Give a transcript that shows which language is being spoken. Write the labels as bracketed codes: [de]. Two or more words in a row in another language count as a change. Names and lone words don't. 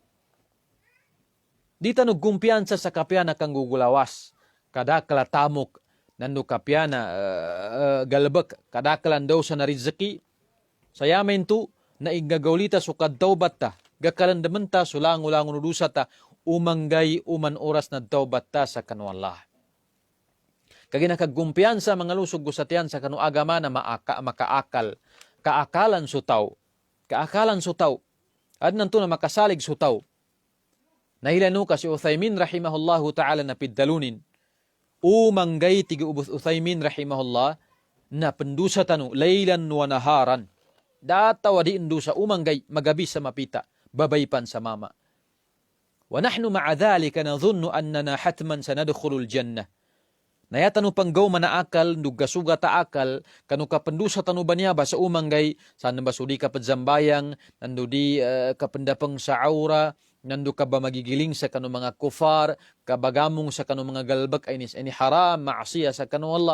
[mdh] Dita no gumpiyansa sa kapyana kang gugulawas, kadakala tamok, nando kapyana galbak, kadakalan daw sa narizaki, sayamen tu, na igagawlita so kadtawbat ta, gakalandaman ta, sulang-ulang unudusa ta, umanggay uman oras na tawbat ta sa kanu Allah. Kaginakagumpiyansa mga lusog gusatian sa kanu agama na makaakal, kaakalan sutaw, at nanto na makasalig sutaw. Nahilanu ka si Uthaymin [ar] رحمه الله تعالى [mdh] na piddalunin, umanggay tigi ubus Uthaymin rahimahullah, na pendusa tanu, laylan wa naharan, datawa di indusa umanggay, magabi sa mapita, babaypan sa mama. [ar] ونحن مع ذلك نظن أننا حتما سندخل الجنة. [mdh] Naya tanu panggaw manaakal, nugasuga taakal, kanu kapendusa tanu banyaba sa umanggay, saan ba sudi ka padzambayang, nandu di kapendapang sa aura, nandu ka ba magigiling sa kanu mga kufar, kabagamong sa kanu mga galbak, ay ni haram, maasiya sa kanu Allah.